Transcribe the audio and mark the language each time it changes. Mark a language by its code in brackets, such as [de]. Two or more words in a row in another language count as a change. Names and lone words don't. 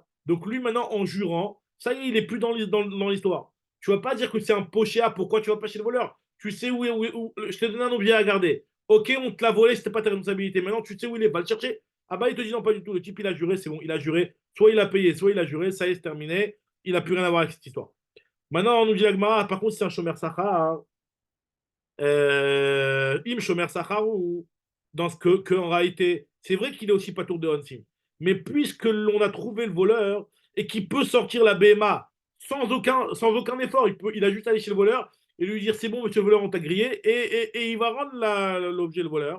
[fr] Donc lui, maintenant, en jurant, ça y est, il n'est plus dans l'histoire. Tu ne vas pas dire que c'est un pochéa, pourquoi tu vas pas chez le voleur? tu sais je t'ai donné un objet à garder. Ok, on te l'a volé, c'était pas ta responsabilité. Maintenant, tu sais où il est, va le chercher. Ah bah, il te dit non, pas du tout. Le type, il a juré, c'est bon, il a juré. Soit il a payé, soit il a juré, ça y est, c'est terminé. Il n'a plus rien à voir avec cette histoire. Maintenant, on nous dit la Gemara, par contre, c'est un [he] שומר שכר. אם שומר שכר [fr] ou dans ce que en réalité, c'est vrai qu'il est aussi [he] פטור מאונסים. [fr] Mais puisque l'on a trouvé le voleur et qu'il peut sortir la BMA sans aucun effort, il a juste à aller chez le voleur et lui dire c'est bon, monsieur le voleur, on t'a grillé et il va rendre l'objet le voleur.